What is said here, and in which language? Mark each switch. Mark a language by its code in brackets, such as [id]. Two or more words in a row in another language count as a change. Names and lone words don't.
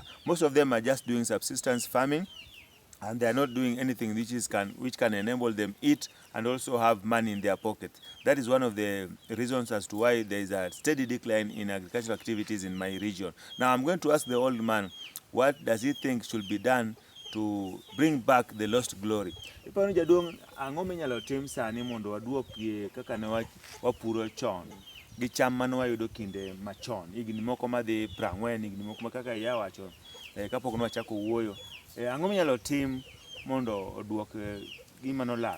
[en] Most of them are just doing subsistence farming, and they are not doing anything which can enable them eat and also have money in their pocket. That is one of the reasons as to why there is a steady decline in agricultural activities in my region. Now I'm going to ask the old man, what does he think should be done to bring back the lost glory? [luo] Iparo jaduong' ang'o minyalo tim sani mondo waduokie kaka ne wapuro chon gi cham mane wayudo kinde machon, higni moko madhi 40, higni moko ma kaka yawacho kapok ne wachako wuoyo. Ang'o minyalo tim mondo oduok gima nolal?